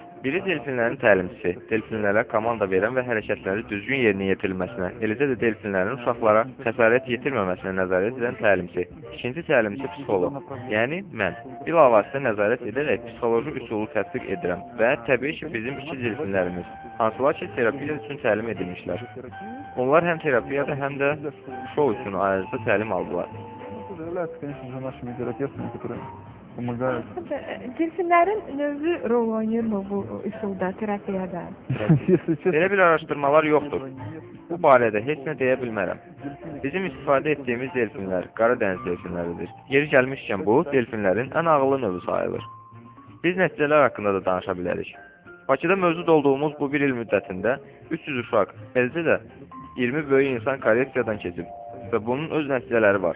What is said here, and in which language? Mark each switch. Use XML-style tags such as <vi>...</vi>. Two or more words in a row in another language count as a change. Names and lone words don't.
<az>Biri delfinlərin təlimçisi, delfinlərə komanda verən və hərəkətləri düzgün yerinə yetirilməsinə, eləcə də delfinlərin uşaqlara xəsarət yetirməməsinə nəzarət edən təlimçi. İkinci təlimçi psixoloq, yəni mən. Bilavasitə nəzarət edərək psixoloji üsulu tətbiq edirəm və təbii ki, bizim 2 delfinlərimiz, hansılar ki, terapiya üçün təlim edilmişlər. Onlar həm terapiyada, həm də şou üçün ayrıca təlim aldılar.</az> <ru>Являются, конечно же, нашими терапевтами, которые помогают.</ru> <az>Delfinlərin növü rol oynayırmı bu üsulda, terapiyada?</az> <ru>Если честно,</ru> <az>Belə bir araşdırmalar yoxdur. Bu barədə heç nə deyə bilmərəm. Bizim istifadə etdiyimiz delfinlər qara dəniz delfinləridir. Yeri gəlmişkən bu, delfinlərin ən ağıllı növü sayılır. Biz nəticələr haqqında da danışa bilərik. Bakıda mövcud olduğumuz bu bir il müddətində 300 uşaq, eləcə də 20 böyük insan korreksiyadan keçib və bunun öz nəticələri var.</az>